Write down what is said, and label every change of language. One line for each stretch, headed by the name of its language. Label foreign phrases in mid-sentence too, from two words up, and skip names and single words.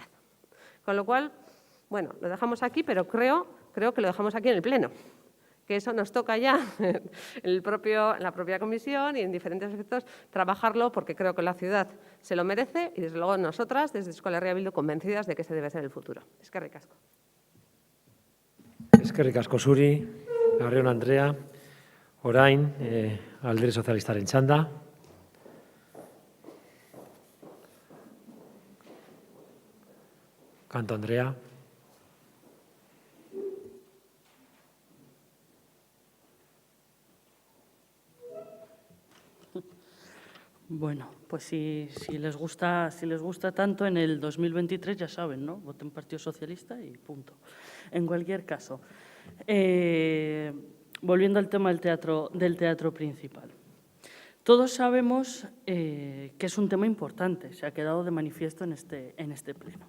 Spanish: Con lo cual, bueno, lo dejamos aquí, pero creo que lo dejamos aquí en el Pleno, que eso nos toca ya en la propia comisión y en diferentes aspectos trabajarlo, porque creo que la ciudad se lo merece y desde luego nosotras, desde Euskal Herria Bildu, convencidas de que ese debe ser el futuro.
Basque: Eskerrik asko. Eskerrik asko zuri, Larrion Andrea, orain, Alderdi Sozialistaren txanda. Kanto Andrea.
Spanish: Bueno, pues si les gusta tanto, en el 2023 ya saben, ¿no? Voten Partido Socialista y punto. En cualquier caso, volviendo al tema del teatro principal. Todos sabemos que es un tema importante, se ha quedado de manifiesto en este pleno.